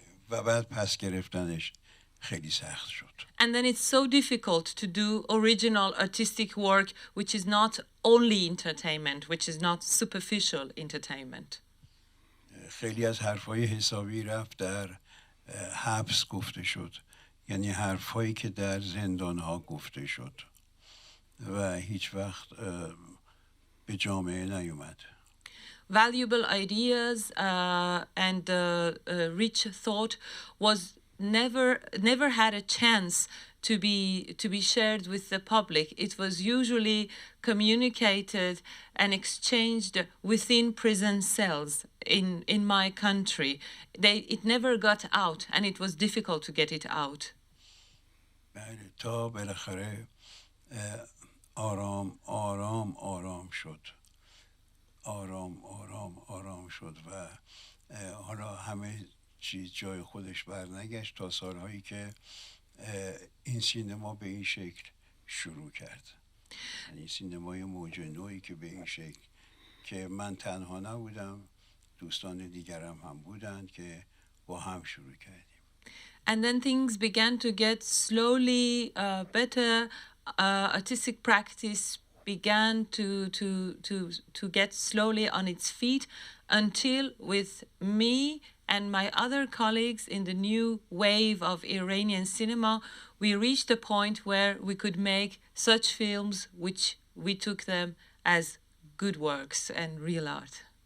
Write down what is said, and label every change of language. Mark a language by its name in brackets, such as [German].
[Persian] و بعد پس گرفتنش خیلی سخت شد. [English] And then it's so difficult to do original artistic work, which is not only entertainment, which is not superficial entertainment. [Persian] خیلی از حرفای حسابی رفت در حبس گفته شد. یعنی حرفایی که در زندان‌ها گفته شد و هیچ وقت به جامعه نیومد. [English] Valuable ideas and rich thought was never had a chance to be shared with the public. It was usually communicated and exchanged within prison cells in my country. It never got out, and it was difficult to get it out. [Persian] تا بالاخره آرام آرام آرام شد. آرام آرام آرام شد و حالا همه چیز جای خودش برنگشت تا سالهایی که این سینما به این شکل شروع کرد. یعنی سینمای موج نوعی که به این شکل که من تنها نبودم، دوستان دیگرم هم بودند که با هم شروع کردیم. [English] And then things began to get slowly better. Artistic practice began to get slowly on its feet until with me and my other colleagues in the new wave of Iranian cinema, we reached a point where we could make such films which we took them as good works and real art.